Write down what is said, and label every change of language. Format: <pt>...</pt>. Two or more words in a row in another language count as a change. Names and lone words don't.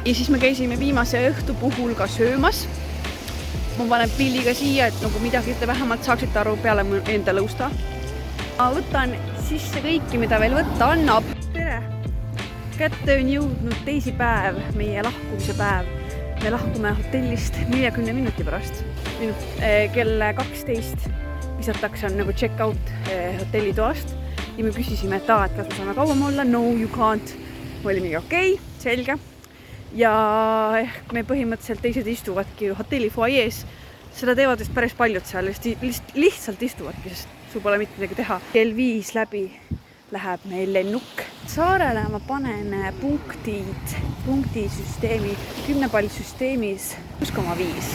<et>Ja siis me käisime viimase õhtu puhul ka söömas. Ma panen pilli ka siia, et nagu midagi te vähemalt saaksite aru peale enda lõusta. Ma võtan sisse kõiki, mida veel võtta annab. Tere! Kätte on jõudnud teisipäev, meie lahkumise päev. Me lahkume hotellist 40 minuti pärast. Kell 12 visatakse on nagu check-out hotellitoast. Ja me küsisime, et kas me saame kauem olla.</et> <en>No, you can't.</en> <et>Me olime okei, selge. Ja me põhimõtteliselt teised istuvadki hotelli foajees. Seda teevad vist päris paljud seal. Lihtsalt istuvadki, sest sul pole mitte midagi teha. Kell 5 läbi läheb meil lennuk. Saarele ma panen punktisüsteemi, 10 palli süsteemis 6,5.</et>